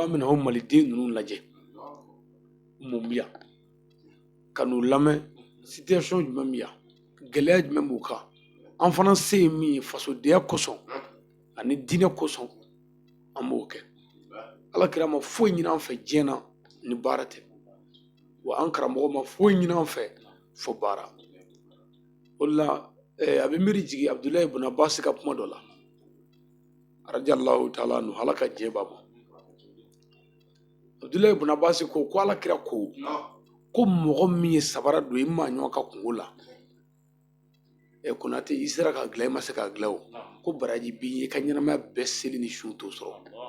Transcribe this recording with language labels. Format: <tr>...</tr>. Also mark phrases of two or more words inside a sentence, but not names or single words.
<bm>an bɛna o maliden ninnu lajɛ mun bɛ yan ka n'u lamɛn situation jumɛn bɛ yan gɛlɛya jumɛn b'u kan an fana se ye min ye fasodenya kosɔn ani diinɛ kosɔn an b'o kɛ Alakira ma foyi ɲini an fɛ diɲɛ na ni baara tɛ wa an karamɔgɔ ma foyi ɲini an fɛ fo baara o de la a bɛ miiri jigin Abudulayi ibn Abasi ka kuma dɔ la</bm> <ar>رضي الله تعالى عنه</ar> <bm>Ala ka diɲɛ b'a ma Abudulayi ibn Abasi ko Alakira ko mɔgɔ min ye sabara don i maa ɲɔgɔn ka kungo la Konate i sera ka dilan i ma se ka dilan o ko baraji b'i ye ka ɲɛnamaya bɛɛ seli ni su t'o sɔrɔ</bm>